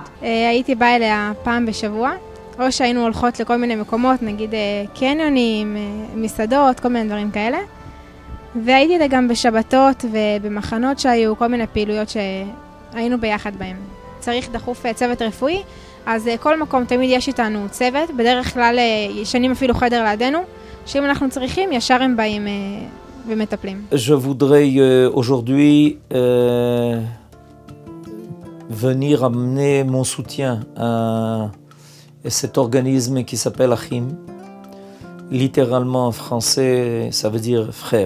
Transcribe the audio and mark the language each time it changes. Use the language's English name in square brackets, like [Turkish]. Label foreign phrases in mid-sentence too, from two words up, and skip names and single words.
[Hebrew] הייתי באה אליה פעם בשבוע, או שהיינו הולכות לכל מיני מקומות, נגיד קניונים, מסעדות, כל מיני דברים כאלה. והייתי איתה גם בשבתות ובמחנות שהיו כל מיני פעילויות שהיינו ביחד בהם. צריך דחוף צוות רפואי, אז כל מקום תמיד יש איתנו צוות, בדרך כלל ישנים אפילו חדר לידינו, שאם אנחנו צריכים ישר הם באים [French] Je voudrais aujourd'hui venir amener mon soutien à cet organisme qui s'appelle Achim. Littéralement en français, ça veut dire frère.